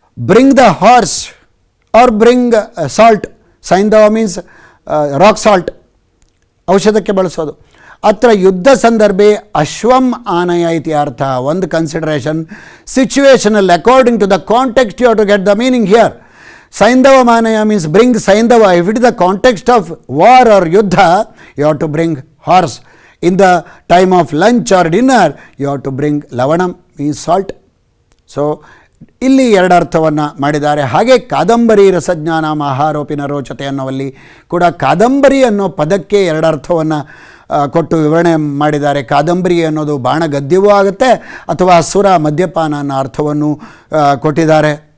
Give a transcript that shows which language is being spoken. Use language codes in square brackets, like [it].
[en] Bring the horse or bring salt. ಸೈಂಧವ means rock salt, [kn] ಔಷಧಕ್ಕೆ ಬಳಸೋದು. [sa] ಅತ್ರ ಯುದ್ಧ ಸಂದರ್ಭೆ ಅಶ್ವಂ ಆನಯ ಇತಿ ಅರ್ಥ. [en] ಒಂದು consideration, situational, according to the context you have to get the meaning here. Saindava Manaya means bring Saindava. If it is the context of war or yuddha, you have to bring horse. In the time of lunch or dinner, you have to bring lavanam, means salt. [kn] So, ಇಲ್ಲಿ 2 ಅರ್ಥವನ್ನು ಮಾಡಿದ್ದಾರೆ. ಹಾಗೆ [sa] ಕಾದಂಬರಿ ರಸಜ್ಞಾನ ಆಹಾರೋಪಿನ ರೋಚತೆ [kn] ಅನ್ನೋವಲ್ಲಿ ಕೂಡ ಕಾದಂಬರಿ ಅನ್ನೋ ಪದಕ್ಕೆ 2 ಅರ್ಥವನ್ನು ಕೊಟ್ಟು ವಿವರಣೆ ಮಾಡಿದ್ದಾರೆ. ಕಾದಂಬರಿ ಅನ್ನೋದು ಬಾಣ ಗದ್ಯವೂ ಆಗುತ್ತೆ ಅಥವಾ ಸುರ ಮದ್ಯಪಾನ ಅನ್ನೋ ಅರ್ಥವನ್ನು ಕೊಟ್ಟಿದ್ದಾರೆ.